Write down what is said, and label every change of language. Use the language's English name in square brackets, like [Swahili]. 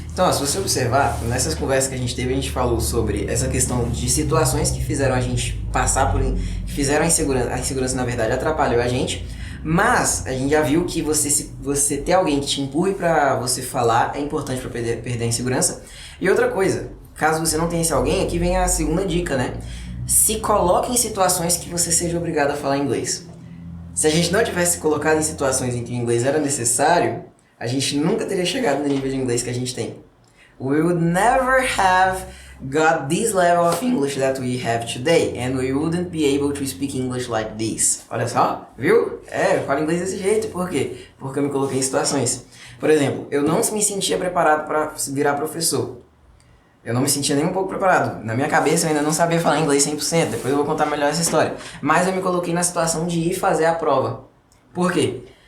[Portuguese] Então, ó, se você observar, nessas conversas que a gente teve, a gente falou sobre essa questão de situações que fizeram a gente passar que fizeram a insegurança, na verdade, atrapalhou a gente, mas a gente já viu que você ter alguém que te empurre pra você falar é importante pra perder a insegurança. E outra coisa, caso você não tenha esse alguém, aqui vem a segunda dica, né? Se coloque em situações que você seja obrigado a falar inglês. Se a gente não tivesse colocado em situações em que o inglês era necessário, a gente nunca teria chegado no nível de inglês que a gente tem. [English] We would never have got this level of English that we have today, and we wouldn't be able to speak English like this. [Portuguese] Olha só, viu? Eu falo inglês desse jeito, por quê? Porque eu me coloquei em situações. Por exemplo, eu não me sentia preparado para virar professor. Eu não me sentia nem um pouco preparado. Na minha cabeça eu ainda não sabia falar inglês 100%, depois eu vou contar melhor essa história. Mas eu me coloquei na situação de ir fazer a prova. Por quê?